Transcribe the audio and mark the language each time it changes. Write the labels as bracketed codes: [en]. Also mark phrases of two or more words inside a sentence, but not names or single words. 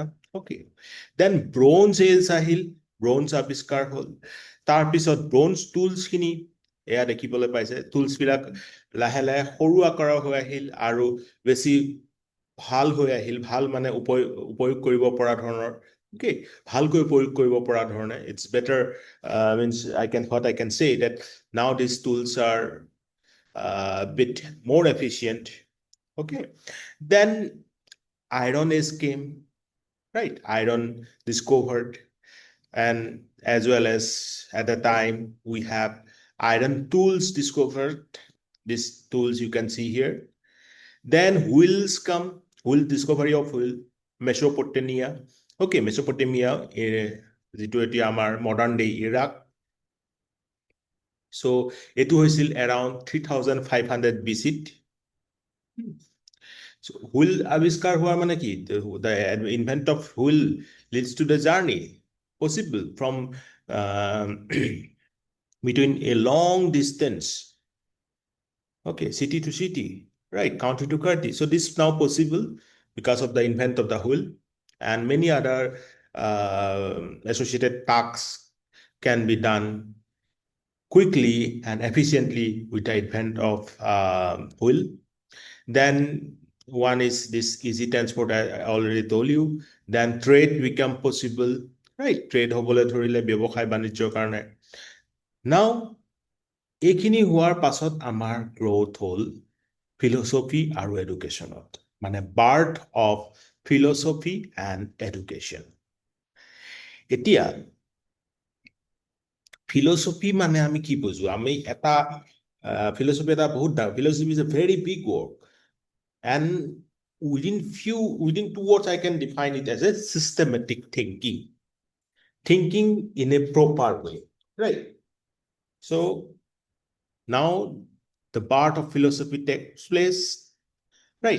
[as] অ'কে, দেন ব্ৰঞ্জ এজ আহিল, ব্ৰঞ্জ আৱিষ্কাৰ হ'ল। তাৰপিছত ব্ৰঞ্জ টুলছখিনি এয়া দেখিবলৈ পাইছে, টুলছবিলাক লাহে লাহে সৰু আকাৰৰ হৈ আহিল আৰু বেছি ভাল হৈ আহিল, ভাল মানে উপয়োগ কৰিব পৰা ধৰণৰ, okay, ভালকৈ প্ৰয়োগ কৰিব পৰা ধৰণে। [en] It's better, means what I can say that now these tools are a bit more efficient. Okay, then iron age came, right? Iron discovered, and as well as at the time we have iron tools discovered. These tools you can see here. Then wheels come, wheel discovery of wheel, Mesopotamia. Okay, Mesopotamia, [as] যিটো এতিয়া আমাৰ [en] modern day Iraq. [as] So এইটো হৈছিল around 3500 BC-ত। So wheel আৱিষ্কাৰ হোৱাৰ মানে কি? [en] The invent of wheel leads to the journey possible from between a long distance, okay, city to city, right, country to country. So this is now possible because of the invent of the wheel, and many other associated tasks can be done quickly and efficiently with the advent of wheel. Then one is this easy transport, I already told you. Then trade become possible, right? [as] Trade হ'বলৈ ধৰিলে ব্যৱসায় বাণিজ্যৰ কাৰণে। Now এইখিনি হোৱাৰ পাছত আমাৰ গ্ৰথ হ'ল ফিলচফি আৰু এডুকেশ্যনত, মানে [en] birth of philosophy and education. [as] এতিয়া ফিলচফি মানে আমি কি বুজো? আমি এটা ফিলচফি এটা বহুত ডাঙৰ, [en] philosophy is a very big word, and within 2 words I can define it as a systematic thinking in a proper way, right? So now the part of philosophy takes place, right?